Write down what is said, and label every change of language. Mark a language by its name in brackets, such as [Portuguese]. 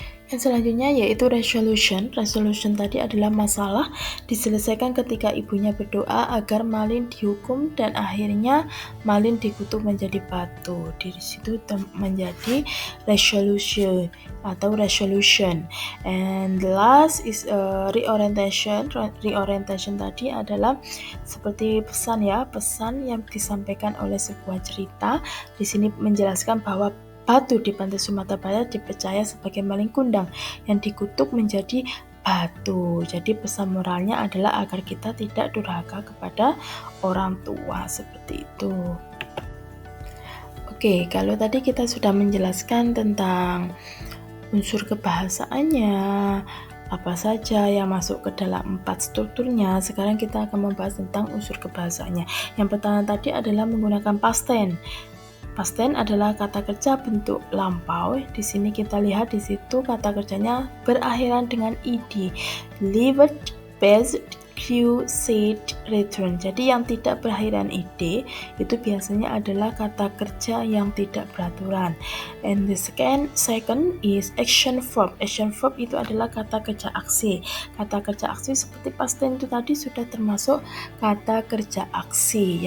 [Indonesian] Yang selanjutnya yaitu resolution. Resolution tadi adalah masalah diselesaikan ketika ibunya berdoa agar Malin dihukum dan akhirnya Malin dikutuk menjadi batu. Di situ menjadi resolution atau resolution. [English] And the last is reorientation. [Indonesian] Reorientation tadi adalah seperti pesan ya, pesan yang disampaikan oleh sebuah cerita. Di sini menjelaskan bahwa batu di pantai Sumatera Barat dipercaya sebagai Malin Kundang yang dikutuk menjadi batu. Jadi pesan moralnya adalah agar kita tidak durhaka kepada orang tua, seperti itu. Oke, kalau tadi kita sudah menjelaskan tentang unsur kebahasaannya, apa saja yang masuk ke dalam 4 strukturnya, sekarang kita akan membahas tentang unsur kebahasaannya. Yang pertama tadi adalah menggunakan past tense. Past tense adalah kata kerja bentuk lampau. Di sini kita lihat di situ kata kerjanya berakhiran dengan ed. [English] Lived, based, grew, said, return. [Indonesian] Jadi yang tidak berakhiran ed itu biasanya adalah kata kerja yang tidak beraturan. [English] And the second is action verb. Action verb [Indonesian] itu adalah kata kerja aksi. Kata kerja aksi seperti past tense itu tadi sudah termasuk kata kerja aksi.